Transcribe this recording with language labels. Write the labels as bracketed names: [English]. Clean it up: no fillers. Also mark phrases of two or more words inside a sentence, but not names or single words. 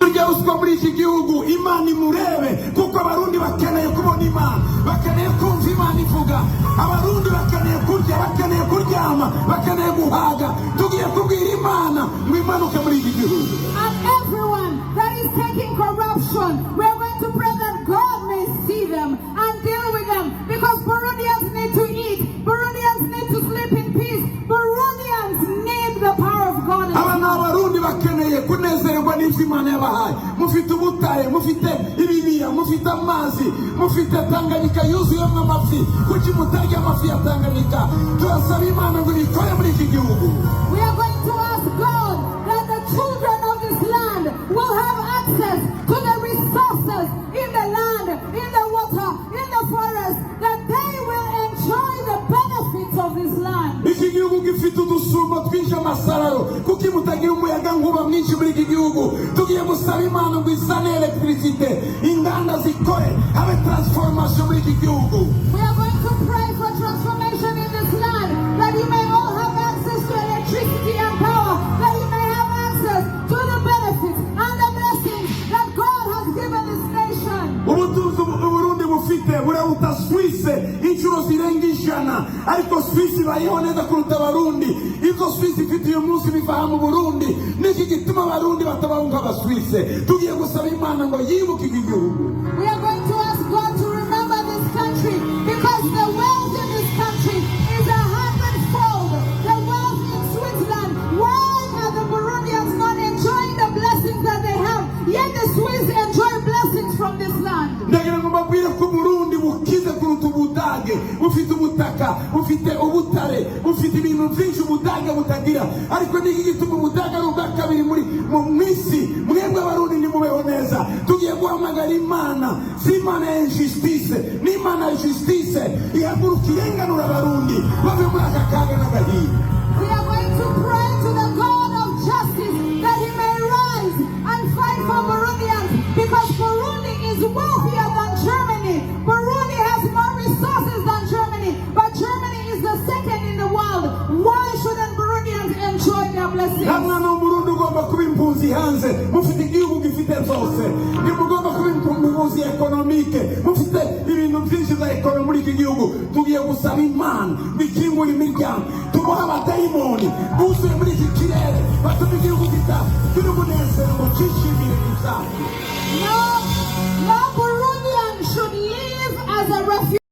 [Rundi] urya ruswa muri iki gihugu Imana imurebe, kuko abarundi bakeneye kubona Imana, bakeneye kumva Imana ivuga. Abarundi bakeneye kurya, bakeneye kuryama, bakeneye guhaga. Tugiye kubwira Imana ngo imanuke muri iki gihugu. [English] And everyone that is taking corruption, we are going to pray that God may see them and deal with them, because Burundians need to eat, Burundians need to sleep in peace, Burundians need the power of God. [Rundi] Abana abarundi bakeneye kunezerwa n'ivyo Imana yabahaye. Mufite ubutare, mufite ibibiya, mufite amazi, mufite Tanganyika yuzuyemwo amafi. Kuki mutarya amafi ya Tanganyika? Turasaba Imana ngo ikore muri iki gihugu. [English] We are going to ask God that the children of this land will have access to the resources in the land, in the water, in the forest, that they will enjoy the benefits of this land. [Rundi] Iki gihugu gifite udusumba twinshi amasararo, kuki mutagira umuyaga nkuba mwinshi muri iki gihugu. Tugiye gusaba Imana ngo izane electricité, inganda zikore, habe transformation muri iki gihugu. [English] We are going to pray for transformation in this land, that you may all have access to electricity and power, that you may have access to the benefits and the blessings that God has given this nation. [Rundi] Ubutunzi Burundi bufite buraruta Swisse inshuro zirenga 100, ariko Swisse bayeho neza kuruta Abarundi. Izo Swisse ifite uyu munsi biva mu Burundi, niki gituma Abarundi batabaho nk'Abaswisse. Tugiye gusaba Imana ngo yibuke iki gihugu. [English] We are going to ask God to remember this country, because the wealth in this country is 100-fold the wealth in Switzerland. Why are the Burundians not enjoying the blessings that they have, yet the Swiss enjoy blessings from this land? [Rundi] Ndagira ngo mbabwire ko Burundi bukize kuruta Ubudage. Bufite ubutaka, bufite ubutare, bufite ibintu byinshi Ubudage butagira. Ariko niki gituma Ubudage ari ubwa kabiri mu misi? Mwebwe Abarundi nimubeho neza. Tugiye guhamagara Imana, si Imana ya injustice, ni Imana ya justice. Ihaguruka irenganura Abarundi bave muri aka kaga n'agahinda. [English] We are going to pray to the God of justice, that He may rise and fight for Burundians, because Burundi is wealthier than Germany. Burundi has more resources than Germany, but Germany is the second in the world. Why shouldn't Burundians enjoy their blessings? [Rundi] Hamwe no Burundi ugomba kuba impunzi hanze, mufite igihugu gifite zose. Nimugomba kuba impunzi ekonomike, mufite ibintu byinshi za ekonomi muri iki gihugu. Tugiye gusaba Imana bikingura imiryango, tuboha abadayimoni buzuye muri iki kirere, batuma igihugu kiri umunezero ngo cyishimire gusa. [English] No Burundian should live as a refuge.